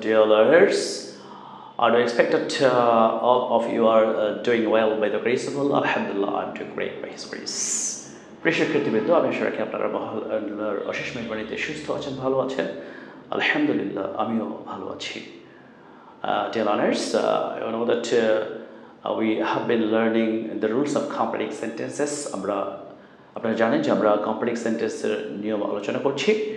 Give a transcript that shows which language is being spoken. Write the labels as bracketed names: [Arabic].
[English] Dear learners, I do expect that all of you are doing well by the grace of Allah. Alhamdulillah, I'm doing great by His grace. [Bangla] প্রিয় শিক্ষার্থীবৃন্দ, আমি আশা রাখি আপনারা আল্লাহর অশেষ মেহেরবানিতে সুস্থ আছেন, ভালো আছেন। আলহামদুলিল্লাহ, আমিও ভালো আছি। [English] Dear learners, you know that we have been learning the rules of complex sentences. [Bangla] আপনারা জানেন যে আমরা কমপ্লেক্স সেন্টেন্সের নিয়ম আলোচনা করছি।